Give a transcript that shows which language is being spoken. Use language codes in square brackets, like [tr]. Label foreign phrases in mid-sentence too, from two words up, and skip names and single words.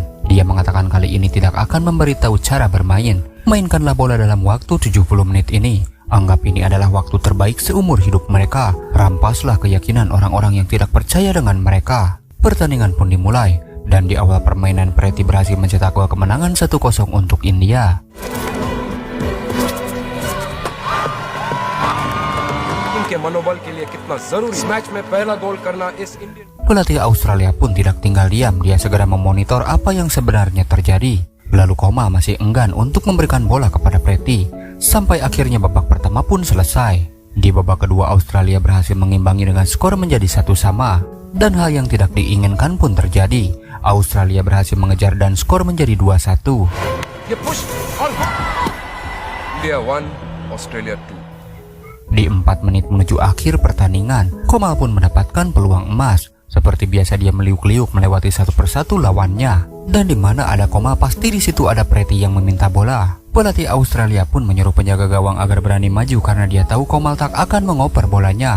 [id] Dia mengatakan kali ini tidak akan memberitahu cara bermain. Mainkanlah bola dalam waktu 70 menit ini. Anggap ini adalah waktu terbaik seumur hidup mereka. Rampaslah keyakinan orang-orang yang tidak percaya dengan mereka. Pertandingan pun dimulai. Dan di awal permainan, Preti berhasil mencetak gol kemenangan 1-0 untuk India. [hi] इनके मनोबल के लिए कितना जरूरी इस मैच में पहला गोल करना इस इंडियन [id] Pelatih Australia pun tidak tinggal diam. Dia segera memonitor apa yang sebenarnya terjadi. Lalu Komal masih enggan untuk memberikan bola kepada Preti. Sampai akhirnya babak pertama pun selesai. Di babak kedua, Australia berhasil mengimbangi dengan skor menjadi 1-1. Dan hal yang tidak diinginkan pun terjadi. Australia berhasil mengejar dan skor menjadi 2-1. [hi] ये पुश और इंडिया 1 ऑस्ट्रेलिया 2 [id] Di 4 menit menuju akhir pertandingan, Komal pun mendapatkan peluang emas. Seperti biasa dia meliuk-liuk melewati satu persatu lawannya. Dan di mana ada Komal, pasti di situ ada Preti yang meminta bola. Pelatih Australia pun menyuruh penjaga gawang agar berani maju karena dia tahu Komal tak akan mengoper bolanya.